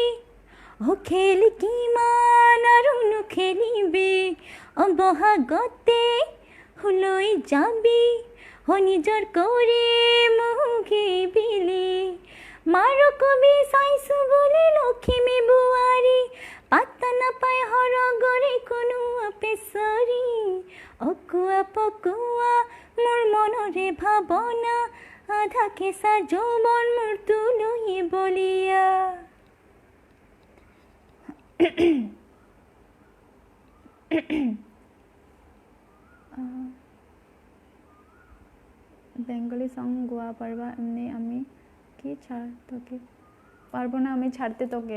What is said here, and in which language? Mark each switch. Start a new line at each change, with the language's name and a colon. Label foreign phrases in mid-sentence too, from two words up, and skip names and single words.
Assamese: অ খেল কিমান আৰু নুখেলিবি, অ বহাগতে লৈ যাবি, অ নিজৰ কৰি মুখে বিলি, মাৰ কবি চাইছো বুলি লখিমী বোৱাৰী, পাত্তা নাপায় সৰগৰে কোনো পেচৰি, অকুয়া পকুয়া মোৰ মনৰে ভাৱনা, আধা কেঁচা যৌৱন মোৰ তুলসী বলিয়া।
English: Bengali song
Bangla: গোয়া পারবা এমনি আমি কি ছাড় তোকে, পারবো না আমি ছাড়তে তোকে।